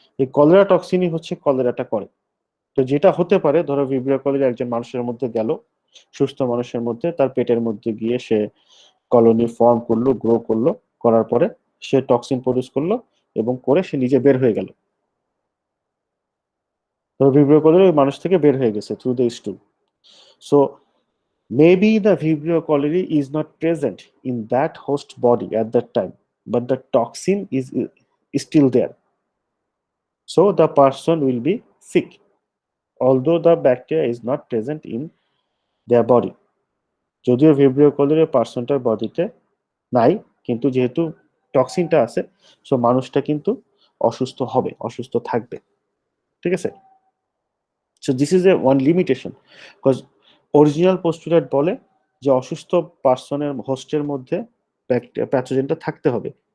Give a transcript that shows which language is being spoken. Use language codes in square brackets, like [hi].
[bn] এই কলেরা টক্সিনই হচ্ছে কলেরাটা করে। তো যেটা হতে পারে, ধরো ভিব্রিও কলেরি একজন মানুষের মধ্যে গেল, সুস্থ মানুষের মধ্যে, তার পেটের মধ্যে গিয়ে সে কলোনি ফর্ম করলো, গ্রো করলো, করার পরে সে টক্সিন প্রডিউস করলো এবং করে সে নিজে বের হয়ে গেল। তো ভিব্রিও কলেরি ওই মানুষ থেকে বের হয়ে গেছে through the স্টুল। [en] So maybe the Vibrio cholerae is not present in that host body at that time, but the toxin is still there. So the person will be sick, although the bacteria is not present in their body. [bn] যদিও Vibrio কলেরিয়া পার্সনটার বডিতে নাই, কিন্তু যেহেতু টক্সিনটা আছে, so মানুষটা কিন্তু অসুস্থ হবে, অসুস্থ থাকবে, ঠিক আছে। [en] so this is a one limitation, because original postulate [bn] বলে যে অসুস্থ পার্সনের হোস্টের মধ্যে প্যাথোজেনটা থাকতে হবে।